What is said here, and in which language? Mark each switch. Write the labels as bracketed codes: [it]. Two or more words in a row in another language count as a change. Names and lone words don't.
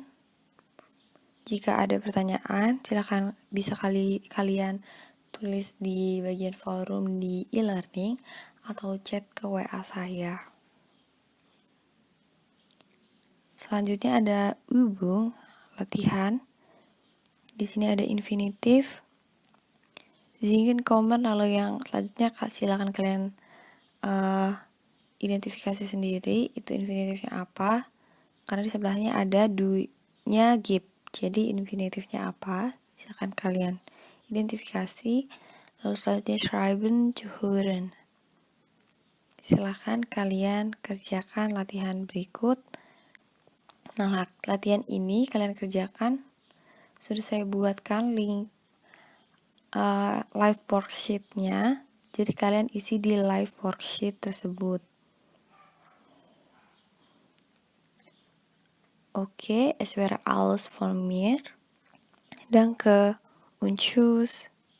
[id] Jika ada pertanyaan, silakan bisa kalian tulis di bagian forum di e-learning atau chat ke WA saya. Selanjutnya ada Übung, latihan. Di sini ada infinitif. [de] Singen kommen, [id] lalu yang selanjutnya silakan kalian identifikasi sendiri itu infinitifnya apa. Karena di sebelahnya ada du-nya gibt. Jadi infinitifnya apa? Silakan kalian identifikasi. Lalu selanjutnya [de] schreiben zu hören. [id] Silakan kalian kerjakan latihan berikut. Nah, latihan ini kalian kerjakan. Sudah saya buatkan link [en] live worksheet- [id] nya. Jadi kalian isi di [en] live worksheet [id] tersebut. Oke, [de] es wäre alles von mir. Danke und tschüss.